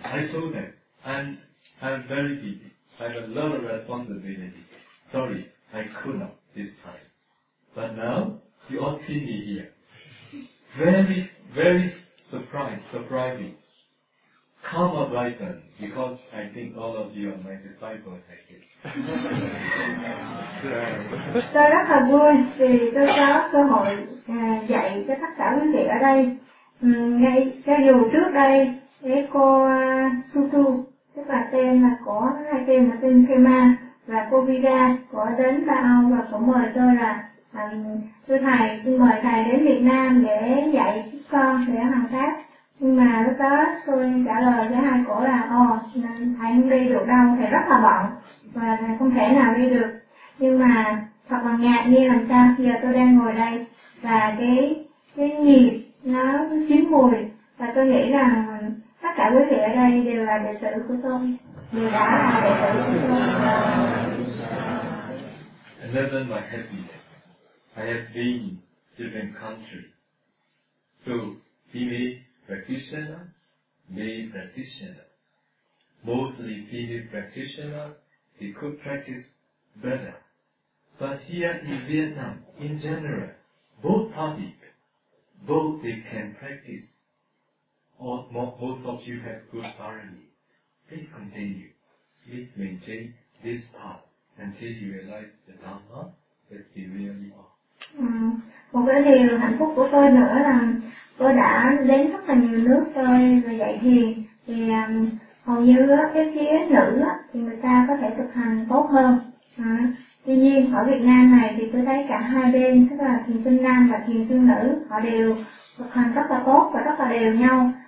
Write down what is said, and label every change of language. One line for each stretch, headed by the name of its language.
English: I told them, I'm very busy. I have a lot of responsibility. Sorry, I could not this time. But now, you all see me here. Very, very surprising. karma brighten because I think all of you are my disciples. I think.
Vietnamese: Tôi rất là vui vì tôi có cơ hội dạy cho tất cả quý vị ở đây. Ngay cho dù trước đây cái cô Sutu, tức là tên là có hai tên là tên Kema và cô Vida có đến Tao và có mời tôi là thưa thầy, xin mời thầy đến Việt Nam để dạy con để hoàn tất. Nhưng mà lúc đó tôi trả lời với hai cổ là thầy không đi được đâu, thầy rất là bận và thầy không thể nào đi được. Nhưng mà thật là ngạc nhiên làm sao khi giờ tôi đang ngồi đây và cái nhịp nó chín mùi, và tôi nghĩ rằng tất cả quý vị ở đây đều là đệ tử của tôi, đều đã là đệ tử của tôi.
English: I have been different country. So female practitioner, male practitioner. Mostly female practitioner, he could practice better. But here in Vietnam, in general, both public, both they can practice. Most of you have good harmony. Please continue. Please maintain this path until you realize the Dhamma that we really are.
Vietnamese: Một cái điều hạnh phúc của tôi nữa là tôi đã đến rất là nhiều nước chơi và dạy thiền, thì hầu như cái phía nữ thì người ta có thể thực hành tốt hơn. Tuy nhiên ở Việt Nam này thì tôi thấy cả hai bên, tức là thiền sinh nam và thiền sinh nữ, họ đều thực hành rất là tốt và rất là đều nhau.